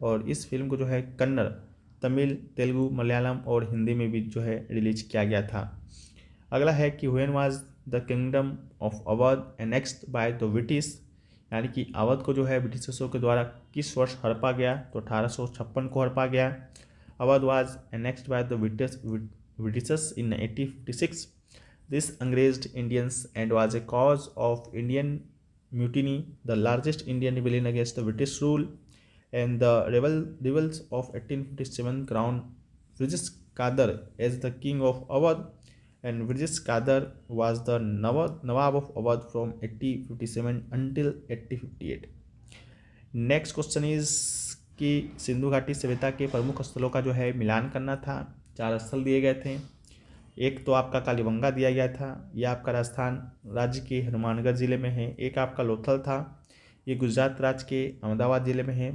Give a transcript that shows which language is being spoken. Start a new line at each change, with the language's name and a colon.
Hindi: और इस फिल्म को जो है कन्नड़, तमिल, तेलुगु, मलयालम और हिंदी में भी जो है रिलीज किया गया था। अगला है कि
English: when was the kingdom of Awadh annexed by the British,
Hindi: यानी कि अवध को जो है ब्रिटिशर्सों के द्वारा किस वर्ष हड़पा गया। तो 1856 को हड़पा गया।
English: Awadh was annexed by the Britishers in 1856. This enraged Indians and was a cause of Indian mutiny, the largest Indian rebellion against the British rule. and the rebels of 1857 crowned British Qadar as the king of Awadh, and British Qadar was the Nawab of Awadh from 1857 until 1858. Next question is
Hindi: कि सिंधु घाटी सभ्यता के प्रमुख स्थलों का जो है मिलान करना था। 4 स्थल दिए गए थे। एक तो आपका कालीबंगा दिया गया था, यह आपका राजस्थान राज्य के हनुमानगढ़ जिले में है। एक आपका लोथल था, ये गुजरात राज्य के अहमदाबाद जिले में है।